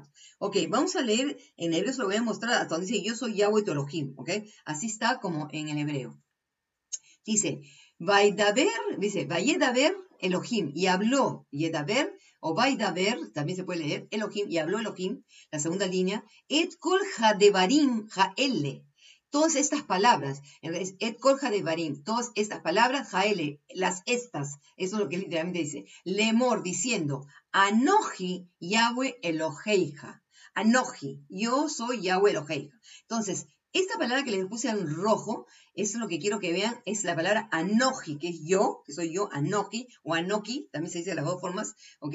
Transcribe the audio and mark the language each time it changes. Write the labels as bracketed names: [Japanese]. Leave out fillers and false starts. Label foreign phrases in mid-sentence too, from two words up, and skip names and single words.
[Spanish] Ok, vamos a leer, en hebreo se lo voy a mostrar hasta donde dice, yo soy Yahweh tu Elohim, ok. Así está como en el hebreo. Dice, [Hebrew] וידבר אלהים, [Spanish] y habló, Yedaber, o Vaidaber, también se puede leer, Elohim, y habló Elohim, la segunda línea, [Hebrew] את כל הדברים האלה. [Spanish] Todas estas palabras, [Hebrew] את כל הדברים, [Spanish] todas estas palabras, haele, las estas, eso es lo que literalmente dice, lemor, diciendo, [Hebrew] אנכי יהוה אלהיך, [Spanish] Anoji, yo soy [Hebrew] יהוה אלהיך. [Spanish] Entonces, esta palabra que les puse en rojo, eso es lo que quiero que vean, es la palabra Anoji, que es yo, que soy yo, Anoji, o Anoki, también se dice de las dos formas, ¿ok?